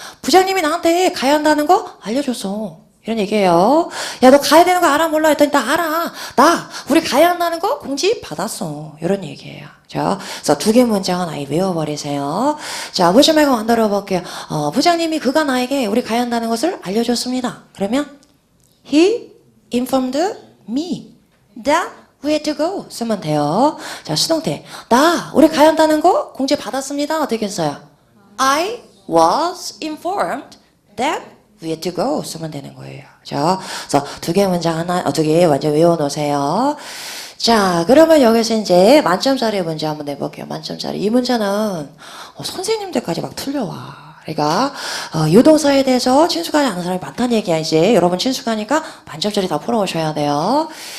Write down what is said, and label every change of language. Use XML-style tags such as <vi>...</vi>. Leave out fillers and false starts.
<ko>부장님이 나한테 가야 한다는 거 알려줬어. 이런 얘기예요. 야, 너 가야 되는 거 알아? 몰라? 했더니 나 알아. 우리 가야 한다는 거 공지 받았어. 이런 얘기예요. 자, 그래서 2개 문장은 아예 외워버리세요. 자, 보지 말고 만들어 볼게요. 부장님이 그가 나에게 우리 가야 한다는 것을 알려줬습니다.</ko> <en>그러면 He informed me that we had to go</en> <ko>쓰면 돼요. 자, 수동태. 우리 가야 한다는 거 공지 받았습니다. 어떻게 써요?</ko> <en>I was informed that we had to go</en> <ko>쓰면 되는 거예요. 자, 그래서 2개 문장 2개 완전 외워놓으세요. 자, 그러면 여기서 이제 만점짜리 문제 한번 내볼게요. 만점짜리. 이 문제는 선생님들까지 막 틀려와. 그러니까 유동사에 대해서 친숙하지 않은 사람이 많다는 얘기야. 이제 여러분 친숙하니까 만점짜리 다 풀어오셔야 돼요.</ko>